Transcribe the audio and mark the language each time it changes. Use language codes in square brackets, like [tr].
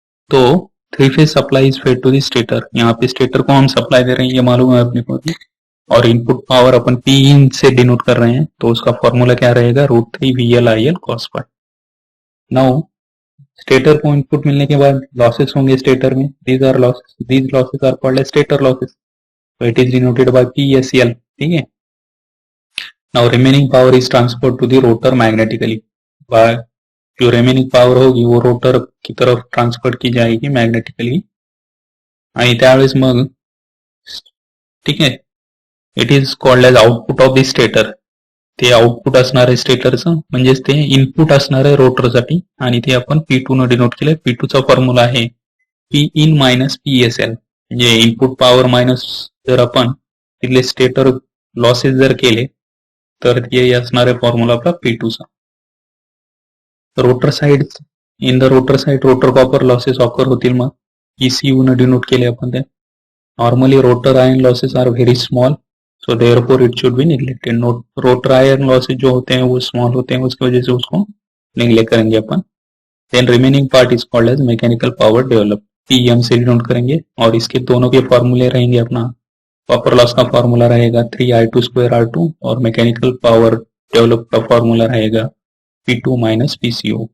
[hi] तो [en] 3 phase supply is fed to the stator, [hi] यहाँ पे स्टेटर को हम सप्लाई दे रहे हैं, ये मालूम है अपने को, और इनपुट पावर अपन P इन से डिनोट कर रहे हैं, तो उसका फॉर्मूला क्या रहेगा, √3 VL cos phi. Now stator को इनपुट मिलने के बाद लॉसेस होंगे स्टेटर में, [en] These losses are called as stator losses, so it is denoted by PSL. [hi] ठीक है, [en] now remaining power is transferred to the rotor magnetically by [hi] जो remaining power होगी वो रोटर की तरफ ट्रान्सफर की जाएगी मॅग्नेटिकली [mr] आणि त्यावेळेस मग ठीक आहे [en] It is called as output of the stator. [mr] ते आउटपुट असणार आहे स्टेटरचं म्हणजेच ते इनपुट असणार आहे रोटरसाठी आणि ते आपण P2 न डिनोट केलंय. P2 चा फॉर्म्युला आहे P in मायनस PSL म्हणजे इनपुट पॉवर मायनस जर आपण तिथले स्टेटर लॉसेस जर केले तर ते असणार आहे फॉर्म्युला आपला P2 चा. Rotor side in the rotor side rotor copper losses occur होतील मग ECU न डिनोट केले अपन ते. [en] Normally rotor iron losses are very small so therefore it should be neglected. [hi] Rotor iron losses जो होते हैं वो स्मॉल होते हैं उसकी वजह से उसको नेग्लेक्ट करेंगे अपन. [en] then remaining part is called as mechanical power develop [hi] PM से डिनोट करेंगे और इसके दोनों के फॉर्मूले रहेंगे अपना कॉपर लॉस का फॉर्मूला रहेगा 3I2² और मैकेनिकल पावर डेवलप का फॉर्मूला रहेगा P2 माइनस PCO.